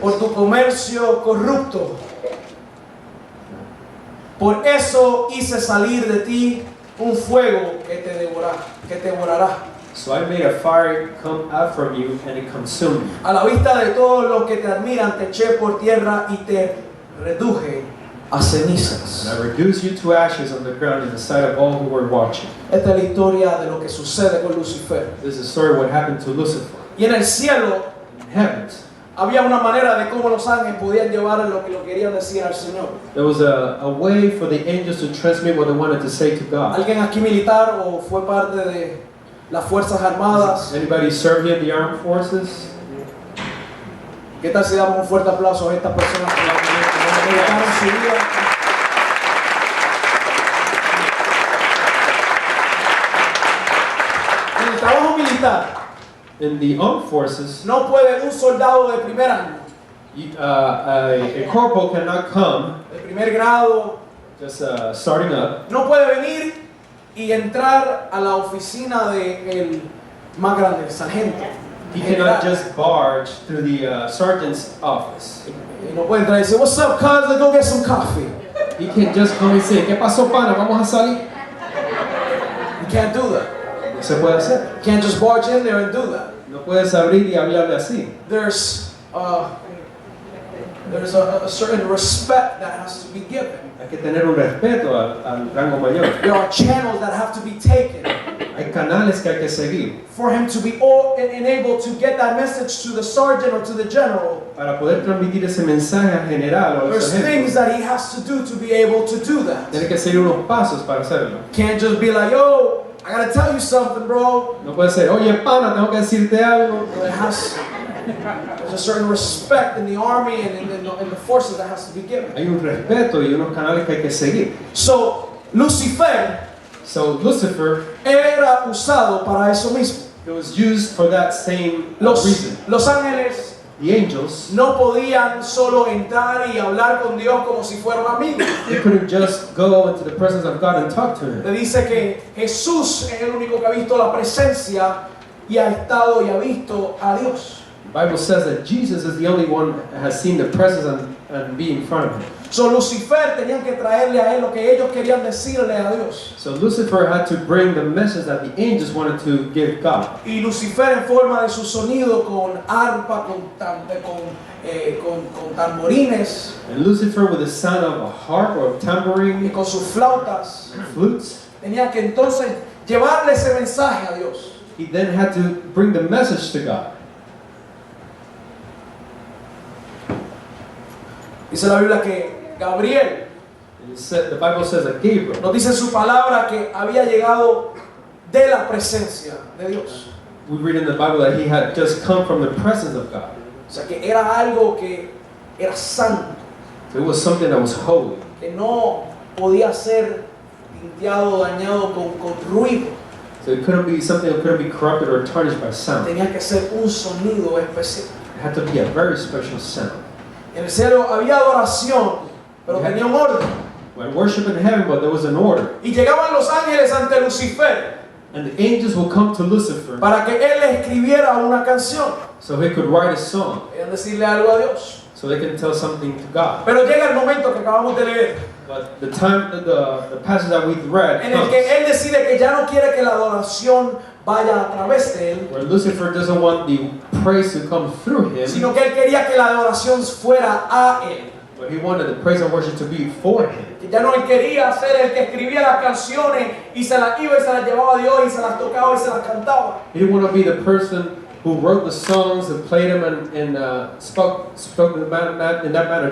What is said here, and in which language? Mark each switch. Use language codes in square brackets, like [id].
[es] por tu comercio corrupto. Por eso hice salir de ti un fuego que te devorará. [en] So I made a fire come out from you, and it consumed you. [es] A la vista de todos los que te admiran, te eché por tierra y te reduje a cenizas. [en] And I reduced you to ashes on the ground in the sight of all who were watching. [es] Esta es la historia de lo que sucede con Lucifer. [en] This is the story of what happened to Lucifer. [es] Y en el cielo [en] In heavens, [es] había una manera de cómo los ángeles podían llevar lo que lo querían decir al Señor. [en] there was a way for the angels to transmit what they wanted to say to God. [es] ¿Alguien aquí militar o fue parte de las Fuerzas Armadas? [en] Anybody served in the armed forces? [es] ¿Qué tal si damos un fuerte aplauso a estas personas que dedicaron su vida? En el trabajo militar [en] In the armed forces, [es] no puede un soldado de primer año, [en] a corporal cannot come [es] de primer grado, [en] just starting up. [es] no puede venir y entrar a la oficina del más grande, el sargento. [en] He [es] general. [en] cannot just barge through the sergeant's office. [es] Y no puede entrar y decir, [en] what's up, cuz, let's go get some coffee. He can't just come and say, [es] ¿qué pasó, pana? Vamos a salir. [en] You can't do that. [es] No se puede hacer. [en] You can't just barge in there and do that. [es] No puedes abrir y hablarle así. [en] There's a certain respect that has to be given. [es] Hay que tener un respeto al rango mayor. [en] There are channels that have to be taken [es] Hay canales que hay que seguir [en] for him to be enabled to get that message to the sergeant or to the general. [es] para poder transmitir ese mensaje al general o al [en] There's things [es] sargento. [en] that he has to do to be able to do that. [es] Tiene que seguir unos pasos para hacerlo. [en] Can't just be like, yo, I gotta tell you something, bro. [es] No puede ser, oye, pana, tengo que decirte algo. [en] There's a certain respect in the army and in the forces that has to be given. [es] Hay un respeto y unos canales que hay que seguir. [en] So, Lucifer So Lucifer, [es] era usado para eso mismo. [en] it was used for that same reason. [es] Los ángeles [en] The angels, [es] no podían solo entrar y hablar con Dios como si fuera un amigo. [en] they couldn't just go into the presence of God and talk to Him. [es] Le dice que Jesús es el único que ha visto la presencia y ha estado y ha visto a Dios. [en] The Bible says that Jesus is the only one that has seen the presence and be in front of Him. [es] So Lucifer tenían que traerle a él lo que ellos querían decirle a Dios. [en] So Lucifer had to bring the message that the angels wanted to give God. [es] Y Lucifer en forma de su sonido con arpa, con tamborines [en] And Lucifer with the sound of a harp or a [es] y [en] tambourine, [es] con sus flautas, [en] flutes, [es] tenía que entonces llevarle ese mensaje a Dios. [en] he then had to bring the message to God. [es] Dice la Biblia que Gabriel [en] The Bible says that Gabriel, [es] nos dice en su palabra que había llegado de la presencia de Dios. [en] we read in the Bible that he had just come from the presence of God. [es] O sea que era algo que era santo, [en] So it was something that was holy. [es] que no podía ser limpiado, dañado con ruido. [en] So it couldn't be something that couldn't be corrupted or tarnished by sound. [es] Tenía que ser un sonido especial. [en] It had to be a very special sound. [es] En el cielo había adoración, pero tenía un orden. [en] When worship in heaven, but there was an order. [es] Y llegaban los ángeles ante Lucifer [en] And the angels will come to Lucifer [es] para que él le escribiera una canción. [en] so he could write a song, [es] Querían decirle algo a Dios. [en] so they can tell something to God. [es] Pero llega el momento que acabamos de leer, [en] But the time, the passage that we've read [es] en el [en] comes, [es] que él decide que ya no quiere que la adoración vaya a través de él, [en] where Lucifer doesn't want the praise to come through him, [es] sino que él quería que la adoración fuera a él. [en] but he wanted the praise and worship to be for him. [es] Que ya no él quería ser el que escribía las canciones y se las iba y se las llevaba a Dios y se las tocaba y se las cantaba. [en] He didn't want to be the person who wrote the songs and played them and spoke in that manner to